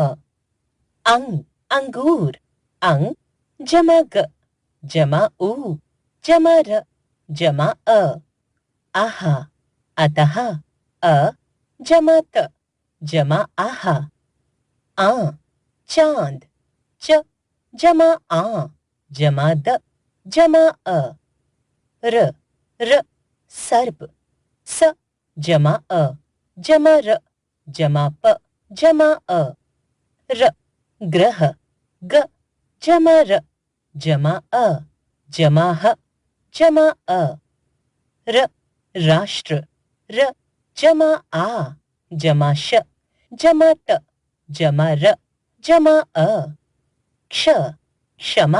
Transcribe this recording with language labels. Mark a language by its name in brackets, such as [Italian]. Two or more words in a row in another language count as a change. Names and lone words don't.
[Hindi] अंग अंगूर। अंग जमा ग जमा ऊ जमा र जमा अ। आहा अतः। अ जमा त जमा आहा। आ चांद। च जमा आ जमा द जमा अ। र र सर्प। स जमा अ जमा र जमा प जमा अ। र ग्रह। ग जमा र जमा अ जमा ह, जमा अ, र, राष्ट्र, र, जमा आ, जमा श, जमा त, जमा र, जमा अ, क्ष, क्षमा,